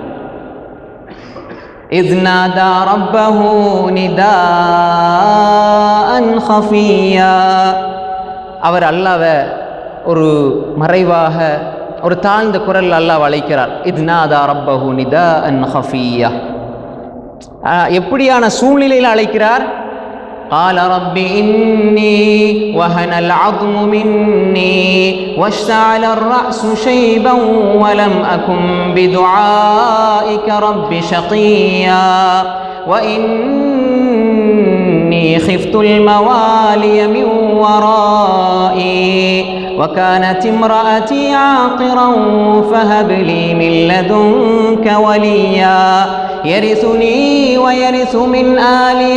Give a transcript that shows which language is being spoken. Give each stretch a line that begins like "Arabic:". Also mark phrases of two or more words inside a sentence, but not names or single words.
Arabic: إذ نادى ربه نداء خفيا.
Tamil: அவர் அல்லாஹ்வை ஒரு மறைவாக ஒரு தாழ்ந்த குரல் அல்லாஹ் அழைக்கிறார்.
Arabic: إذ نادى ربه نداء خفيا.
Tamil: எப்படியான சூழ்நிலையில் அழைக்கிறார்?
Arabic: قال رب إني وهن العظم مني واشتعل الرأس شيبا ولم أكن بدعائك رب شقيا وإني خفت الموالي من ورائي وكانت امرأتي عاقرا فهب لي من لدنك وليا يرثني ويرث من آل